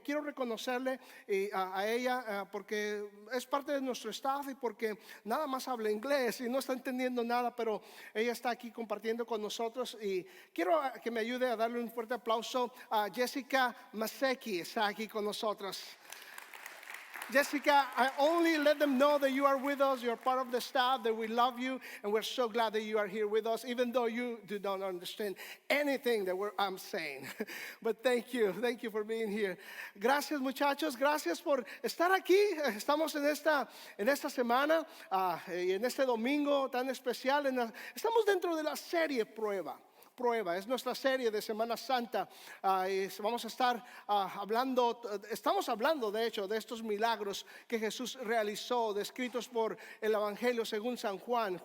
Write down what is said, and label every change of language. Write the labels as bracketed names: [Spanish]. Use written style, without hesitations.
[Spanish] Quiero reconocerle a ella porque es parte de nuestro staff y porque nada más habla inglés y no está entendiendo nada, pero ella está aquí compartiendo con nosotros y quiero que me ayude a darle un fuerte aplauso a Jessica Maseki. Está aquí con nosotros. [English] Jessica, I only let them know that you are with us, you're part of the staff, that we love you, and we're so glad that you are here with us, even though you do not understand anything that I'm saying. But thank you for being here. [Spanish] Gracias, muchachos, gracias por estar aquí. Estamos en esta semana y en este domingo tan especial. Estamos dentro de la serie Prueba. Es nuestra serie de Semana Santa. Vamos a estar estamos hablando de hecho de estos milagros que Jesús realizó, descritos por el Evangelio según San Juan.